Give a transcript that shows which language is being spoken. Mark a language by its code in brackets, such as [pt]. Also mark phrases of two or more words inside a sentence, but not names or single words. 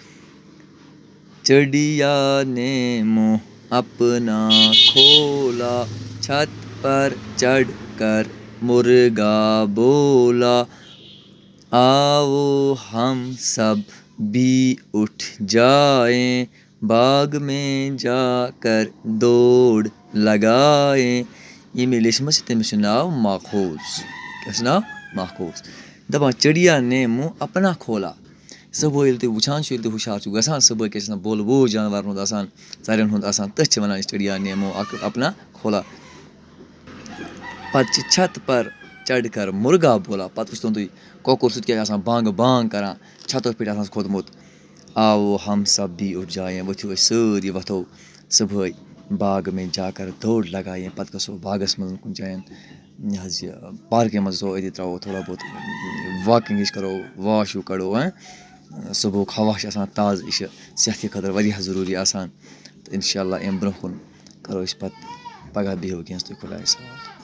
[ur] چڑیا نے منہ اپنا کھولا چھت پر چڑھ کر مرغا بولا آؤ ہم سب بھی اٹھ جائیں باغ میں جا کر دوڑ لگائیں. [ks] ییٚمۍ یہِ لیٚچھمٕژ چھِ تٔمِس چھُ ناو ماخوذ. کیٛاہ چھُ ناو؟ ماخوذ. [ur] دَپان چڑیا نے منہ اپنا کھولا. [ks] صُبحٲے ییٚلہِ تُہۍ وٕچھان چھُ ییٚلہِ تُہۍ ہُشار چھُ گژھان صُبحٲے کیٛاہ چھِ آسان بول بوٗز جاناوارَن ہُنٛد آسان ژَرٮ۪ن ہُنٛد آسان تٔتھۍ چھِ وَنان أسۍ [ur] چڑیا نے منہ اپنا کھولا. [ks] پَتہٕ چھِ [ur] چھت پر چڑھ کر مرغا بولا. [ks] پَتہٕ وٕچھتون تُہۍ کۄکُر سُہ تہِ کیٛاہ چھِ آسان بانٛگ بانٛگ کَران چھتو پٮ۪ٹھ آسان سُہ کھوٚتمُت. [ur] آوو ہم سب بھی اٹھ جاییں [ks] ؤتھِو أسۍ سٲری وۄتھو صُبحٲے [ur] باغ میں جا کر دوڑ لگایے. [ks] پَتہٕ گژھو باغَس منٛز کُنہِ جایَن یہِ حظ یہِ پارکہِ منٛز گژھو أتی ترٛاوو [ur] تھوڑا بہت [ks] واکِنٛگ ہِش کَرو واش ہیوٗ کَڑو. صُبحُک ہوا چھِ آسان تازٕ یہِ چھِ صحتہِ خٲطرٕ واریاہ ضروٗری آسان تہٕ [ar] اِنشاء اللہ [ks] اَمہِ برونٛہہ کُن کَرو أسۍ پَتہٕ پَگاہ بیٚہو وٕنکٮ۪نَس تُہۍ خۄدایَس حوالہٕ.